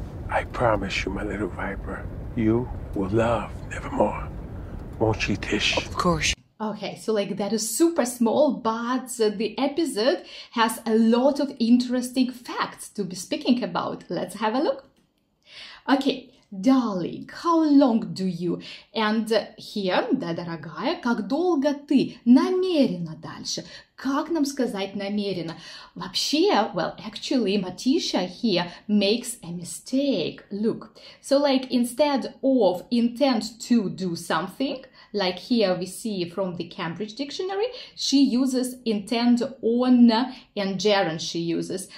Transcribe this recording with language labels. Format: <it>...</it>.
<en>I promise you, my little viper, you will love Nevermore. Won't you, Tish? Of course. Okay, so that is super small, but the episode has a lot of interesting facts to be speaking about. Let's have a look. Okay. Darling, how long do you? And here,</en> <ru>да, дорогая, как долго ты? Намеренно дальше. Как нам сказать намеренно?</ru> <en>Вообще, well, actually, Matisha here makes a mistake. Look, so instead of intend to do something, like here we see from the Cambridge Dictionary, she uses intend on and gerund she uses.</en>